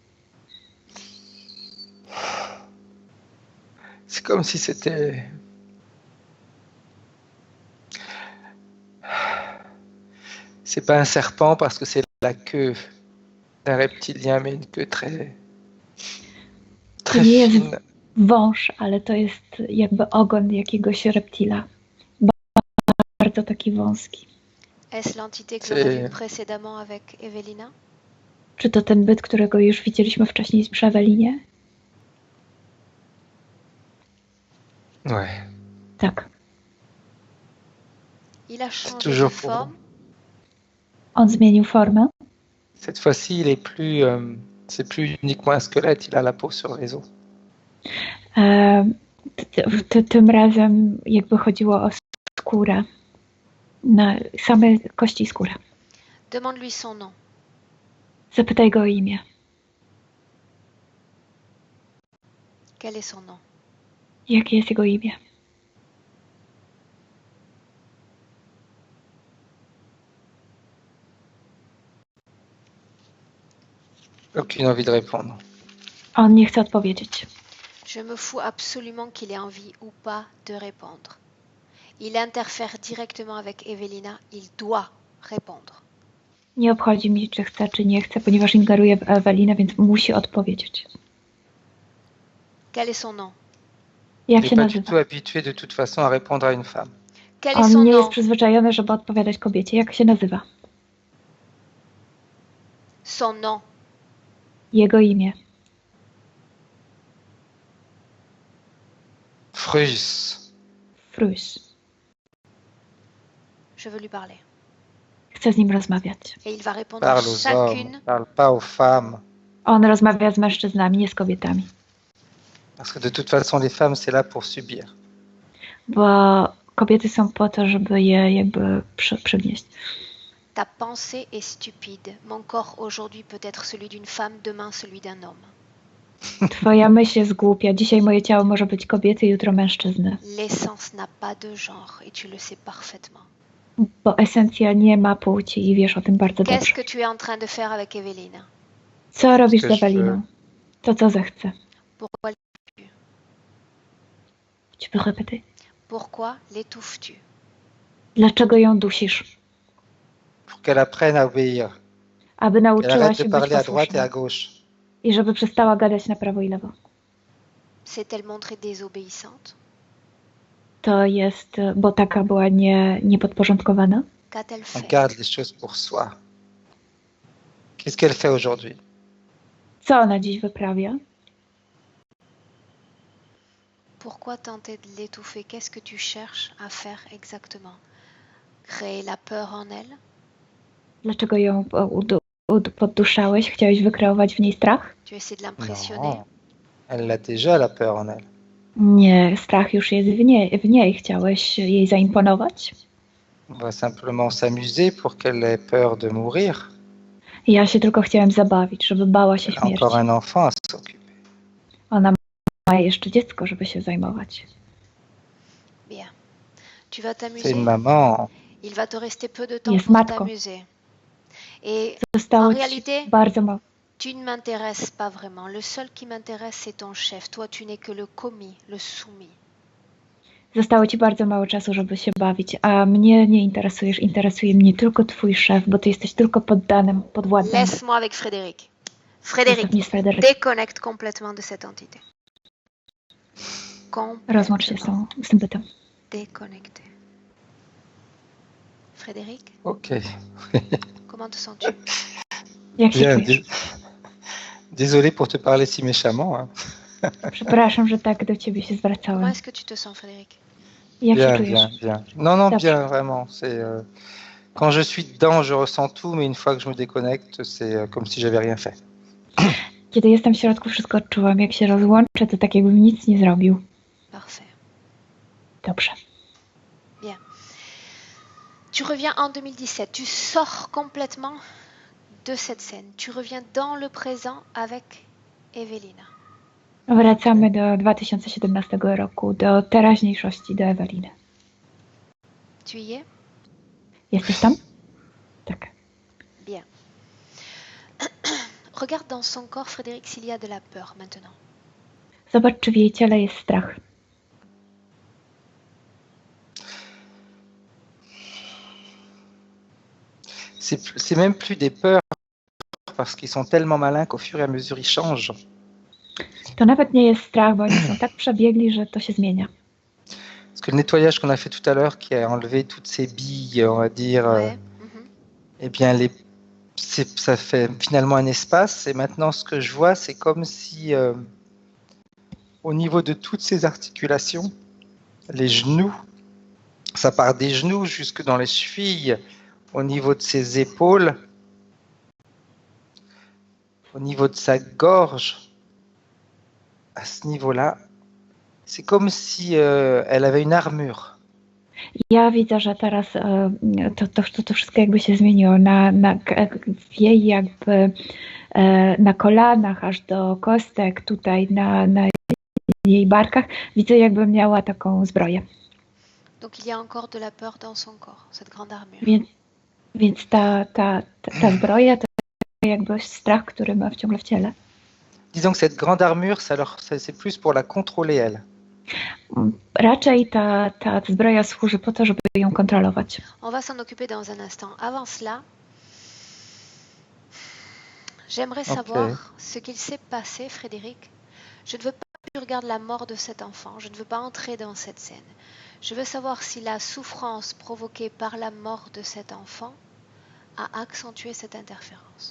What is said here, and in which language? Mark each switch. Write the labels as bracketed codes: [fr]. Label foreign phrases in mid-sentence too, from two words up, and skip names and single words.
[fr] c'est comme si c'était... C'est pas un serpent parce que c'est la queue d'un reptilien, mais une queue très [pl] To nie jest [fr] fine. [pl] wąż, ale to jest jakby ogon jakiegoś reptila. Bardzo taki wąski. [fr] Est-ce l'entité que l'on a vue précédemment avec Evelina? [pl] Czy to ten byt, którego już widzieliśmy wcześniej przy Ewelinie? [fr] Ouais. [pl] Tak. [fr] Il a changé de toujours pour forme. [pl] On zmienił formę. [fr] Cette fois-ci, il est plus, c'est plus uniquement un squelette, il a la peau sur les os. [pl] Tym razem jakby chodziło o skórę. Na same kości i skórę. [fr] Demande-lui son nom. [pl] Zapytaj go o imię. [fr] Quel est son nom? [pl] Jakie jest jego imię? [fr] Aucune envie de répondre. [pl] On nie chce odpowiedzieć. [fr] Je me fous absolument qu'il ait envie ou pas de répondre. Il interfère directement avec Evelina. Il doit répondre. [pl] Nie obchodzi mnie, czy chce, czy nie chce, ponieważ ingeruje w Ewelinę, więc musi odpowiedzieć. [fr] Quel est son nom? [pl] Jak [fr] Il [pl] się [fr] n'est pas du [pl] nazywa? [fr] tout habitué de toute façon à répondre à une femme. Quel est [pl] On [fr] son [pl] nie jest [fr] nom? [pl] przyzwyczajony, żeby odpowiadać kobiecie. Jak się nazywa? [fr] Son nom. [pl] Jego imię. Frus. Frus. [fr] Je veux lui parler. [pl] Chce z nim rozmawiać. [fr] Et il va répondre à Parle aux chacune. hommes, parle pas aux femmes. [pl] On rozmawia z mężczyznami, nie z kobietami. [fr] Parce que de toute façon, les femmes, c'est là pour subir. [pl] Bo kobiety są po to, żeby je jakby przygnieść. [fr] Ta pensée est stupide. Mon corps aujourd'hui peut être celui d'une femme, demain celui d'un homme. [pl] Twoja myśl jest głupia. Dzisiaj moje ciało może być kobiety, jutro mężczyzny. [fr] L'essence n'a pas de genre et tu le sais parfaitement. [pl] Bo esencja nie ma płci i wiesz o tym bardzo [fr] Qu'est-ce [pl] dobrze. [fr] que tu es en train de faire avec Evelina? [pl] Co robisz z [fr] que je [pl] Eweliną? To co zechce. [fr] Pourquoi, Tu peux répéter? pourquoi l'étouffes-tu? [pl] Dlaczego ją dusisz? [fr] Pour qu'elle apprenne à obéir. [pl] Aby [fr] Qu'elle [pl] nauczyła [fr] arrête [pl] się [fr] de [pl] być [fr] parler à droite et [pl] posłuszna. [fr] à gauche. [pl] I żeby przestała gadać na prawo i lewo. [fr] S'est-elle montrée désobéissante? [pl] To jest, bo taka była niepodporządkowana. [fr] Qu'a-t-elle On fait? garde les choses pour soi. Qu'est-ce qu'elle fait aujourd'hui? [pl] Co ona dziś wyprawia? [fr] Pourquoi tenter de l'étouffer? Qu'est-ce que tu cherches à faire exactement? Créer la peur en elle? [pl] Dlaczego ją podduszałeś? Chciałeś wykreować w niej strach? [fr] Tu essaies de l'impressionner. Non, elle a déjà la peur en elle. [pl] Nie, strach już jest w niej. Chciałeś jej zaimponować? [fr] On va simplement s'amuser pour qu'elle ait peur de mourir. [pl] Ja się tylko chciałem zabawić, żeby bała się [fr] Elle a encore [pl] śmierci. [fr] un enfant à s'occuper. [pl] Ona ma jeszcze dziecko, żeby się zajmować. [fr] Bien. Tu vas C'est une t'amuser. maman. Il va te rester peu de temps [pl] Jest [fr] pour [pl] matką. [fr] t'amuser. Et [pl] Zostało [fr] en [pl] ci [fr] réalité, [pl] bardzo mało. [fr] tu ne m'intéresses pas vraiment. Le seul qui m'intéresse, c'est ton chef. Toi, tu n'es que le commis, le soumis. [pl] Zostało ci bardzo mało czasu, żeby się bawić, a mnie nie interesujesz. Interesuje mnie tylko twój szef, bo ty jesteś tylko poddanym, podwładnym. [fr] Laisse-moi avec Frédéric. Frédéric, [pl] Zostaw mnie z Fryderykiem. [fr] déconnecte complètement de cette entité. [pl] Rozłącz się z tym bytem. [fr] Déconnecté. Frédéric, Ok. comment te sens-tu? [pl] Jak się [fr] Bien. [pl] czujesz? [fr] Désolé pour te parler si méchamment. Hein. [pl] Przepraszam, że tak do ciebie się [fr] Comment [pl] zwracałem. [fr] est-ce que tu te sens, Frédéric? [pl] Jak się [fr] Bien, [pl] czujesz? [fr] bien, bien. Non, non, [pl] Dobrze. [fr] bien, vraiment. C'est quand je suis dedans, je ressens tout, mais une fois que je me déconnecte, c'est comme si j'avais rien fait. [pl] Kiedy jestem w środku, wszystko odczuwam. Jak się rozłączę, to tak jakbym nic nie zrobił. [fr] Parfait. [pl] Dobrze. [fr] Tu reviens en 2017. Tu sors complètement de cette scène. Tu reviens dans le présent avec Ewelina. [pl] Wracamy do 2017 roku, do teraźniejszości, do Eweliny. [fr] Tu y es? [pl] Jesteś tam? Tak. [fr] Bien. Regarde dans son corps, Frédéric, s'il y a de la peur maintenant. [pl] Zobacz, czy w jej ciele jest strach. [fr] C'est même plus des peurs parce qu'ils sont tellement malins qu'au fur et à mesure ils changent. [pl] To nawet nie jest strach, bo oni są tak przebiegli, że to się zmienia. [fr] Parce que le nettoyage qu'on a fait tout à l'heure, qui a enlevé toutes ces billes, on va dire, Ouais. eh bien, ça fait finalement un espace. Et maintenant, ce que je vois, c'est comme si, au niveau de toutes ces articulations, les genoux, ça part des genoux jusque dans les chevilles, au niveau de ses épaules, au niveau de sa gorge, à ce niveau-là, c'est comme si elle avait une armure. [pl] Ja widzę, że teraz to wszystko jakby się zmieniło. W jej jakby na kolanach aż do kostek, tutaj na jej barkach, widzę jakby miała taką zbroję. [fr] Donc il y a encore de la peur dans son corps, cette grande armure. [pl] Więc ta zbroja to jakby strach, który ma ciągle w ciele. [fr] Disons que cette grande armure, c'est plus pour la contrôler elle. [pl] Raczej ta zbroja służy po to, żeby ją kontrolować. [fr] On va s'en occuper dans un instant. Avant cela, j'aimerais savoir ce qu'il s'est passé, Frédéric. Je ne veux pas que tu regardes la mort de cet enfant. Je ne veux pas entrer dans cette scène. Je veux savoir si la souffrance provoquée par la mort de cet enfant a accentué cette interférence.